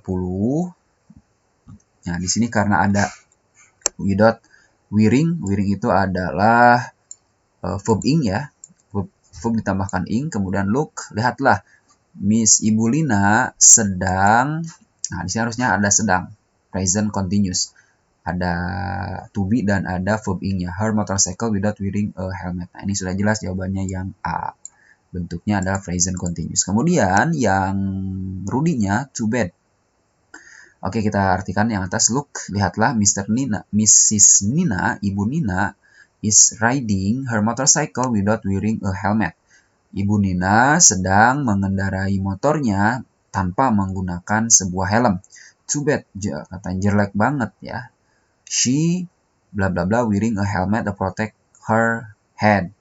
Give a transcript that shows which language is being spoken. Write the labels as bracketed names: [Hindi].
[Indonesian] Nah, di sini karena ada without wearing itu adalah verb ing ya. Verb ditambahkan ing, kemudian look, lihatlah. Miss Ibu Lina sedang, nah di sini harusnya ada sedang, present continuous. Ada to be dan ada verb ing-nya. [English] Her motorcycle without wearing a helmet. [Indonesian] Nah, ini sudah jelas jawabannya yang A. Bentuknya adalah present continuous. Kemudian yang Rudy-nya [English] too bad. [Indonesian] Oke, kita artikan yang atas. Look, lihatlah Mrs. [English] Nina, Ibu Nina is riding her motorcycle without wearing a helmet. [Indonesian] Ibu Nina sedang mengendarai motornya tanpa menggunakan sebuah helm. [English] Too bad, [Indonesian] katanya jelek banget ya. [English] She bla bla bla wearing a helmet to protect her head.